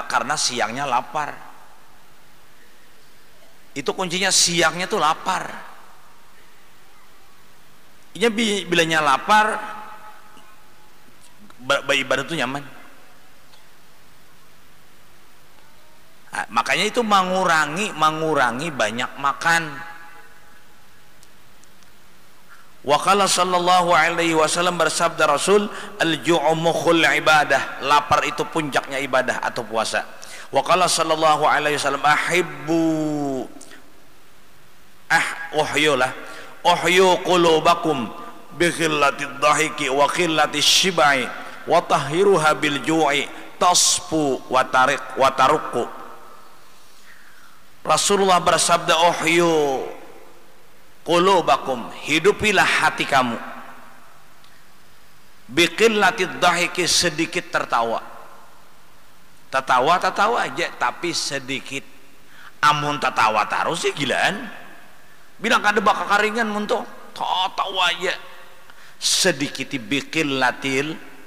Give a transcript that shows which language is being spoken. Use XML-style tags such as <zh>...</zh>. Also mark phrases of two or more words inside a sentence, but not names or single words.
<id>Karena siangnya lapar itu kuncinya siangnya tuh lapar ini bilanya lapar beribadah tuh nyaman nah, makanya itu mengurangi banyak makan</id> <ar>وقال صلى الله عليه وسلم</ar> <id>bersabda Rasul</id> <ar>الجوع مخ العبادة</ar> <id>lapar itu puncaknya ibadah atau puasa</id> <ar>وقال صلى الله عليه وسلم أحيوا قلوبكم بقلة الضحك وقلة الشبع وطهروها بالجوع تصفو وترق</ar> <id>Rasulullah bersabda</id> <ar>أحيوا قلوبكم</ar> <id>hidupilah hati kamu</id> <ar>بقلة الضحك</ar> <bjn>sedikit tertawa aja tapi sedikit amun tertawa terus sih gilaan bilang kada bakal karingan untuk tahu aja sedikit bikin latil</bjn>